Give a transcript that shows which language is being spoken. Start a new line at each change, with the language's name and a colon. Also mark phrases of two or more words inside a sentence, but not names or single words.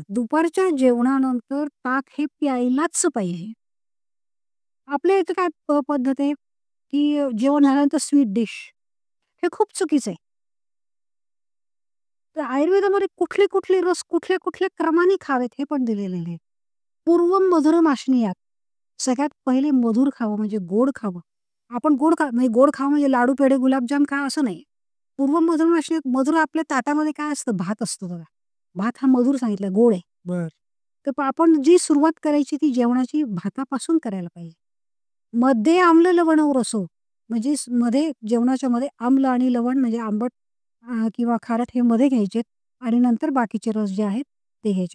Marathi: दुपारच्या जेवणानंतर ताक हे प्यायलाच पाहिजे. आपल्या इथे काय पद्धत आहे, की जेवण झाल्यानंतर
English: sweet dish.
Marathi: हे खूप चुकीचं आहे. तर आयुर्वेदामध्ये कुठले रस कुठल्या क्रमाने खावेत हे पण दिलेलं आहे.
Sanskrit: पूर्वं मधुरम् आश्नीयात.
Marathi: सगळ्यात पहिले मधुर खावं म्हणजे गोड खावं. आपण म्हणजे गोड खावं म्हणजे लाडू, पेढे, गुलाबजाम खा असं नाही.
Sanskrit: पूर्वं मधुरम् आश्नीयात
Marathi: मधुर आपल्या ताटामध्ये काय असतं? भात असतो बघा. भात हा मधुर सांगितला, गोड आहे. बरं. तर आपण जी सुरुवात करायची ती जेवणाची भातापासून करायला पाहिजे. मध्ये
Sanskrit: आम्ल लवणौ रसो
Marathi: म्हणजे मध्ये जेवणाच्या मध्ये आम्ल आणि लवण म्हणजे आंबट किंवा खारट हे मध्ये घ्यायचे आणि नंतर बाकीचे रस जे आहेत ते घ्यायचे.